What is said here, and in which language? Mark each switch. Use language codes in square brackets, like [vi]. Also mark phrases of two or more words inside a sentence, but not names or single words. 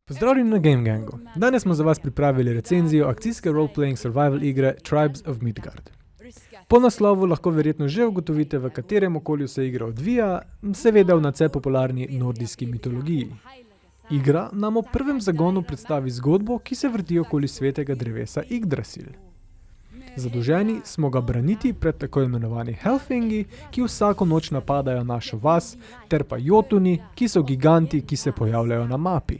[sl] Pozdravljeni na Game Gangu. Danes smo za vas pripravili recenzijo akcijske [en] role-playing survival [sl] igre Tribes of Midgard. Po naslovu lahko verjetno že ugotovite, v katerem okolju se igra odvija, seveda v nadvse popularni nordijski mitologiji. Igra nam v prvem zagonu predstavi zgodbo, ki se vrti okoli svetega drevesa Yggdrasil. Zadolženi smo ga braniti pred tako imenovani Helfingi, ki vsako noč napadajo našo vas, ter pa Jotuni, ki so giganti, ki se pojavljajo na mapi.